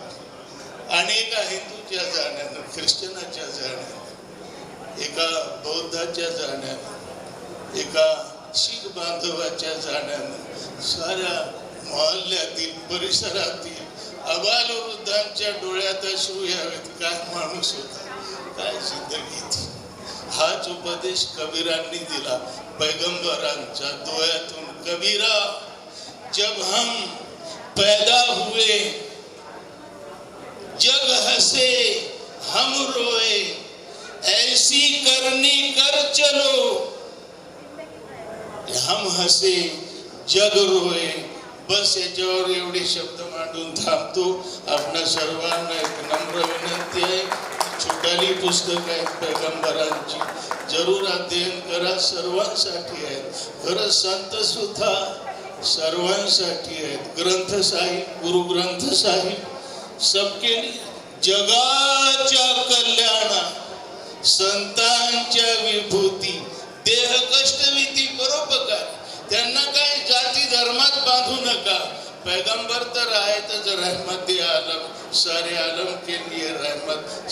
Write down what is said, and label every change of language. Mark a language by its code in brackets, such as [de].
[mr] आणि एका हिंदूच्या जाण्यानं, ख्रिश्चनाच्या जाण्यानं, एका बौद्धाच्या जाण्यानं, एका शीख बांधवाच्या जाण्यानं, साऱ्या मोहल्ल्यातील, परिसरातील अबालवृद्धांच्या डोळ्यात अश्रू यावेत. काय माणूस होता, [hi] काय जिंदगी थी. [mr] हाच उपदेश कबीरांनी दिला, पैगंबरांच्या डोळ्यातून. [hi] कबीरा, जब हम पैदा हुए जग हसे हम रोए, ऐसी करनी कर चलो. हम हसे जग रोए, [mr] बस याच्यावर एवढे शब्द मांडून थांबतो. आपणा सर्वांना एक नम्र विनंती आहे, छोटाली पुस्तक आहेत पैगंबरांची, जरूर अध्ययन करा. सर्वांसाठी आहेत. खरं संत सुद्धा सर्वांसाठी आहेत. [hi] ग्रंथ साहिब, गुरु ग्रंथ साहिब सबके लिए. [mr] जगाच्या कल्याणा संतांच्या विभूती, देह कष्ट विधी परोपकार. त्यांना काय जाती धर्मात बांधू नका. पैगंबर तर आहेतच रहमत आलम, [hi] सारे आलम के लिए रहमत.